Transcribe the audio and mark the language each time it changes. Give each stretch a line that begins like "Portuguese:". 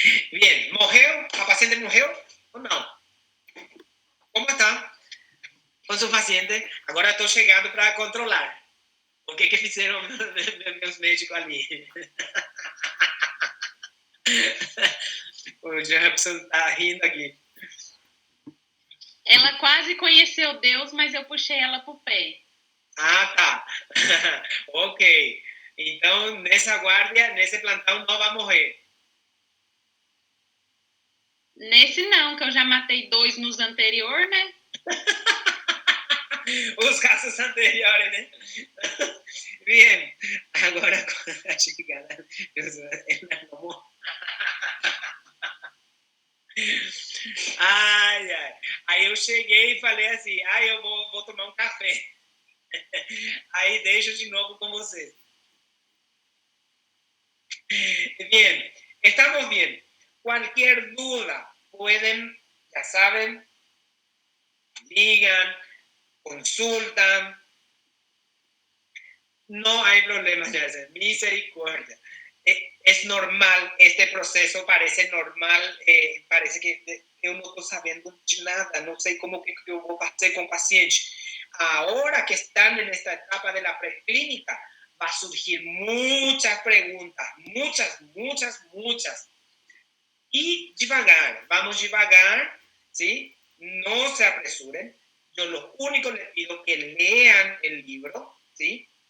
Spanish: Bien, ¿mojeo? ¿A paciente mojeo o no? ¿Cómo está con su paciente?
Portuguese: Agora estou chegando para controlar. O que fizeram meus médicos ali? O Jefferson está rindo aqui. Ela quase conheceu Deus, mas eu puxei ela pro pé. Ah, tá. Ok. Então, nessa guardia, nesse plantão, não vai morrer. Nesse não, que eu já matei 2 nos anterior, né? Os casos anteriores, né? Bien. Agora, quando a chegada, ela não morre. Ai. Aí eu cheguei e falei assim, eu vou tomar um café. Aí deixo de novo con vocês.
Spanish: Bien, estamos bien. Cualquier duda pueden, ya saben, digan, consultan. No hay problema, misericordia. Es normal, este proceso parece normal,
Portuguese: parece que eu não estou sabendo de nada, não sei como que eu vou fazer com o paciente.
Spanish: Ahora que están en esta etapa de la preclínica, va a surgir muchas preguntas, muchas. Y vamos devagar, ¿sí? No se apresuren. Yo lo único les pido que lean el libro, ¿sí?